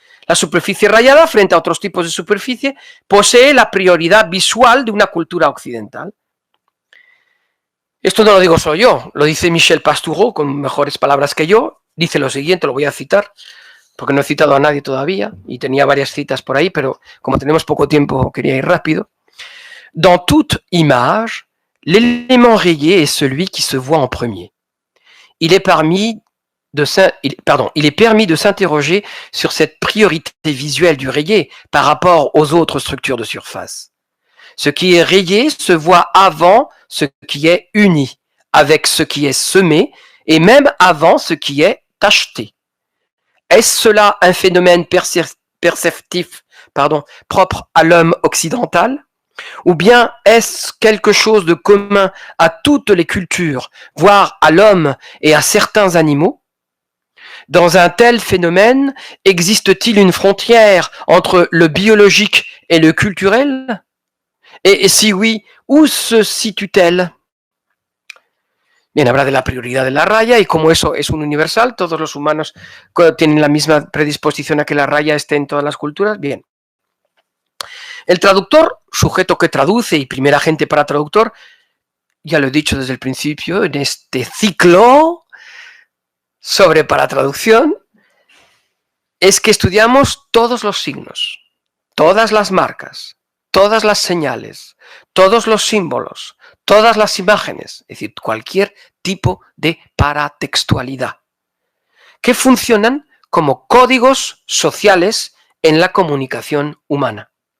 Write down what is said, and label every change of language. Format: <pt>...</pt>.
<es>La superficie rayada, frente a otros tipos de superficie, posee la prioridad visual de una cultura occidental. Esto no lo digo solo yo, lo dice Michel Pastoureau, con mejores palabras que yo. Dice lo siguiente, lo voy a citar, porque no he citado a nadie todavía, y tenía varias citas por ahí, pero como tenemos poco tiempo, quería ir rápido.</es> <fr>Dans toute image, l'élément rayé est celui qui se voit en premier. Il est permis de s'interroger sur cette priorité visuelle du rayé par rapport aux autres structures de surface. Ce qui est rayé se voit avant ce qui est uni, avec ce qui est semé, et même avant ce qui est tacheté. Est-ce cela un phénomène perceptif propre à l'homme occidental? Ou bien est-ce quelque chose de commun à toutes les cultures, voire à l'homme et à certains animaux? Dans un tel phénomène, existe-t-il une frontière entre le biologique et le culturel? Et si oui, où se situe-t-elle?</fr> <es>Bien, habla de la prioridad de la raya y como eso es un universal, todos los humanos tienen la misma predisposición a que la raya esté en todas las culturas. Bien. El traductor, sujeto que traduce y primer agente para traductor, ya lo he dicho desde el principio, en este ciclo sobre paratraducción, es que estudiamos todos los signos, todas las marcas, todas las señales, todos los símbolos, todas las imágenes, es decir, cualquier tipo de paratextualidad, que funcionan como códigos sociales en la comunicación humana.</es>